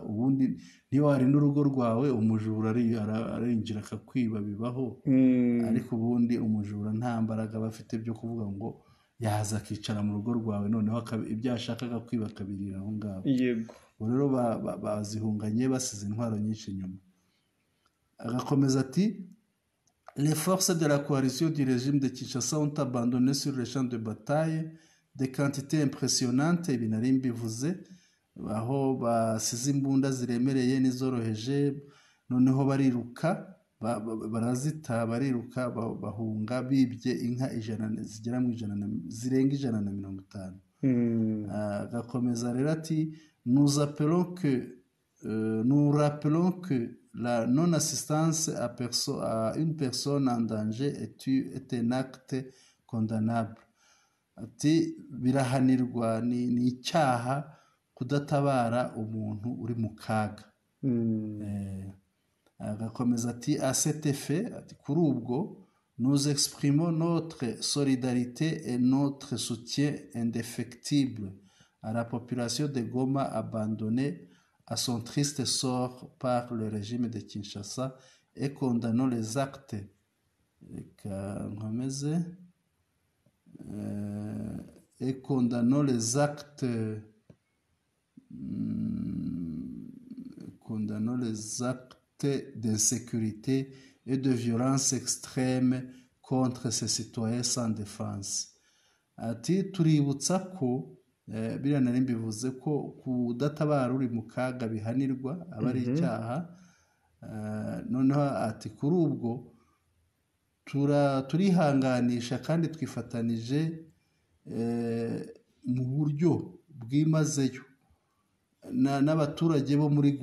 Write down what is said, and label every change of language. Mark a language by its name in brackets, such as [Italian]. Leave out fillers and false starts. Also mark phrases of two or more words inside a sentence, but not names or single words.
[Kinyarwanda] Ubundi niba wari n'urugo rwawe, umujura arinjira akakwiba, bibaho. Ariko ubundi umujura nta mbaraga bafite byo kuvuga ngo yaza akicara mu rugo rwawe noneho ibyo yashakaga kwiba akabirira aho ngaho. Yego. Rero bazihunganye basize intwaro nyinshi inyuma. Agakomeza ati [French] les forces de la coalition du régime de Kinshasa ont abandonné sur le champ de bataille des quantités impressionnantes. [Kinyarwanda] Ibi nari mbivuze, aho basize imbunda ziremereye n'izoroheje, noneho bariruka barazita, bariruka bahunga bibye inka zirenga 150. Agakomeza rero ati [French] nous rappelons que la non-assistance à une personne en danger est un acte condamnable. [Kinyarwanda] Ati birahanirwa, ni icyaha kudatabara umuntu uri mu kaga. Agakomeza ati [French] à cet effet, [Kinyarwanda] ati kuri ubwo [French] nous exprimons notre solidarité et notre soutien indéfectible à la population de Goma abandonnée à son triste sort par le régime de Kinshasa et condamnons les actes d'insécurité et de violence extrême contre ces citoyens sans défense. [Kinyarwanda] Ati tuributsa ko biriya nari mbivuze ko kudatabara uri mu kaga bihanirwa, aba ari icyaha. Noneho ati kuri ubwo turihanganisha kandi twifatanije mu buryo bwimazeyo n'abaturage bo